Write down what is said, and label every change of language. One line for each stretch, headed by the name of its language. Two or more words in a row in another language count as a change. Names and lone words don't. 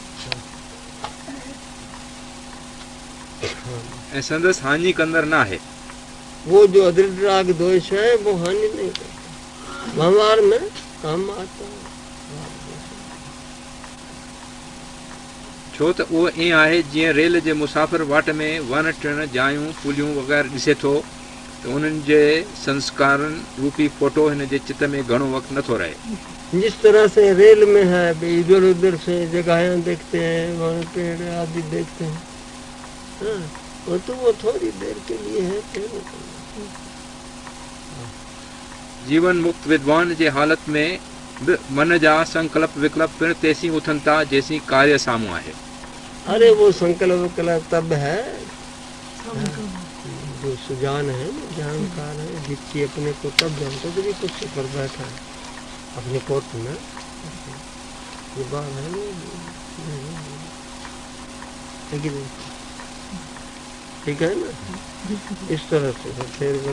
Hindi: हैं।
Sindhi: संदेश हानि कंदर ना है,
Hindi: वो जो अदृढ़ राग दोष है वो हानि नहीं करता, व्यवहार में काम आता है।
Sindhi: छो तो वो ईअं आहे जीअं रेल जे मुसाफ़िर वाट में वन टिण जायूं पुलियूं वग़ैरह ॾिसे थो तो उन्हनि जे संस्कारनि रूपी फोटो हिन जे चित्त में घणो वक़्तु नथो रहे।
Hindi: जिस तरह से रेल में है इधर उधर से जगहें देखते हैं, वन पेड़ आदि देखते हैं, हाँ, वो थोड़ी देर के लिए है,
Sindhi: जीवन मुक्त विद्वान जे हालत में मन जा संकल्प विकल्प पिण तेसी उथन था जैसी कार्य सामू आहे।
Hindi: अरे वो संकल्प विकल्प तब है जो सुजान है, जानकार है, जिसकी अपने को तब जानते जब भी कुछ पर बैठा है अपने कोट में, ये बात है ठीक है ना, इस तरह से फिर